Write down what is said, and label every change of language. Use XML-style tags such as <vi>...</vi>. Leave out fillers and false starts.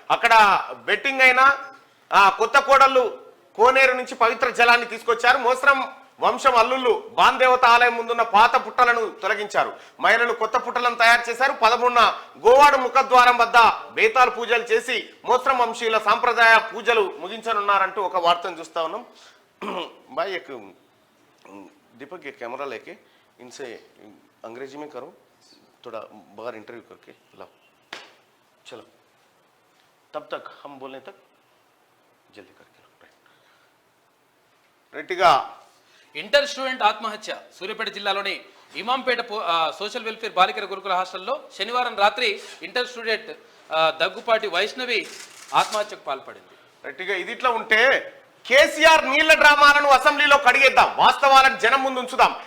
<te>అక్కడ బెట్టింగ్ అయిన కొత్త కోడళ్ళు కోనేరు నుంచి పవిత్ర జలాన్ని తీసుకొచ్చారు. మోస్రం వంశం అల్లుళ్ళు బాన్దేవత ఆలయం ముందున్న పాత పుట్టలను తొలగించారు. మహిళలు కొత్త పుట్టలను తయారు చేశారు. 11న గోవాడు ముఖద్వారం వద్ద బేతాలు పూజలు చేసి మోస్రం వంశీయుల సాంప్రదాయ పూజలు ముగించనున్నారంటూ ఒక వార్తను చూస్తా ఉన్నాం.</te> <hi>भाई एक दीपक ये कैमरा लेके इनसे अंग्रेजी में करो, थोड़ा बाहर इंटरव्यू करके लाओ, चलो तब तक हम बोलने तक जल्दी करके రెట్టిగా.</hi> <te>ఇంటర్ స్టూడెంట్ ఆత్మహత్య. సూర్యాపేట జిల్లాలోని ఇమాంపేట సోషల్ వెల్ఫేర్ బాలికల గురుకుల హాస్టల్లో శనివారం రాత్రి ఇంటర్ స్టూడెంట్ దగ్గుపాటి వైష్ణవి ఆత్మహత్యకు పాల్పడింది. రెట్టిగా ఇది ఇట్లా ఉంటే కేసీఆర్ నీళ్ల డ్రామాలను అసెంబ్లీలో కడిగేద్దాం, వాస్తవాలను జనం ముందు ఉంచుదాం.</te>